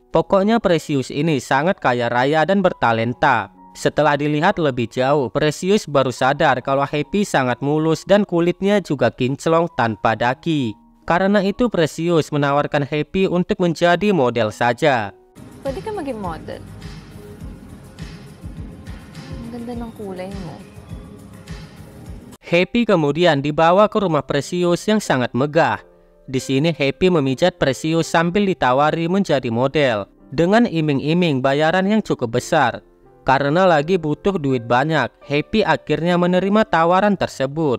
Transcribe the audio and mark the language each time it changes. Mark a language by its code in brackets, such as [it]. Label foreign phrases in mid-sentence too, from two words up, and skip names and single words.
[id] Pokoknya Precious ini sangat kaya raya dan bertalenta. Setelah dilihat lebih jauh, Precious baru sadar kalau Happy sangat mulus dan kulitnya juga kinclong tanpa daki. Karena itu Precious menawarkan Happy untuk menjadi model saja. [tl] Pwede ka maging model. Ang ganda ng kulay mo. [id] Happy kemudian dibawa ke rumah Precious yang sangat megah. Di sini Happy memijat Precious sambil ditawari menjadi model dengan iming-iming bayaran yang cukup besar. Karena lagi butuh duit banyak, Happy akhirnya menerima tawaran tersebut.